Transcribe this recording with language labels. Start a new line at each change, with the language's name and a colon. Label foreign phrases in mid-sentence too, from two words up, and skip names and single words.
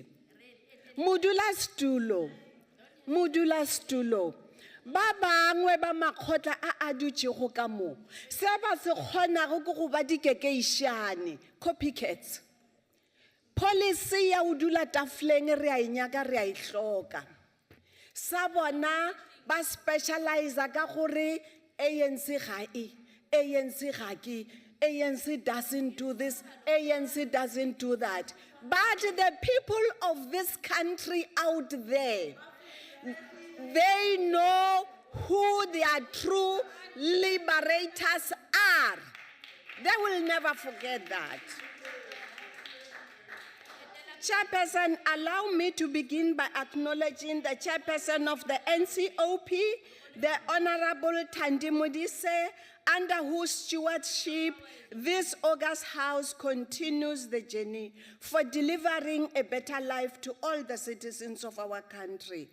Northern Sotho: Modula stulo ba bangwe ba makgotla a dutšego ka mo se ba se kgonago ke go ba dikekeišane copycats. Policy ya o dula tafoleng re a inyaka re a ihloka sa bona ba specialize ka gore ANC ga e ANC ga ke
English: ANC doesn't do this, ANC doesn't do that. But the people of this country out there, they know who their true liberators are. They will never forget that. Chairperson, allow me to begin by acknowledging the chairperson of the NCOP, the Honorable Thandi Modise, under whose stewardship this august House continues the journey for delivering a better life to all the citizens of our country.